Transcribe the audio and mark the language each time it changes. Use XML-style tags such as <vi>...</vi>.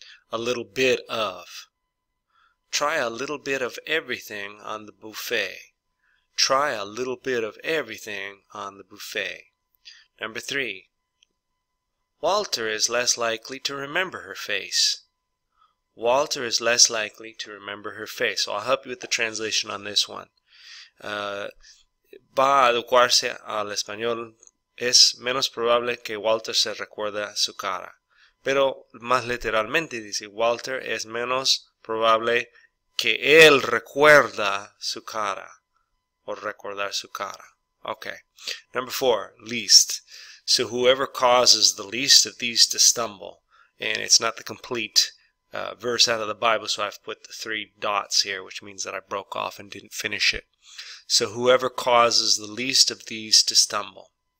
<en>A little bit of. Try a little bit of everything on the buffet. Try a little bit of everything on the buffet. Number 3. Walter is less likely to remember her face. Walter is less likely to remember her face. So I'll help you with the translation on this one.</en> <es>Va a adecuarse al español. Es menos probable que Walter se recuerda su cara. Pero más literalmente dice, Walter es menos probable que él recuerda su cara. O recordar su cara.</es> <en>Okay. Number 4, least. So whoever causes the least of these to stumble, and it's not the complete verse out of the Bible, so I've put the 3 dots here, which means that I broke off and didn't finish it. So whoever causes the least of these to stumble.</en>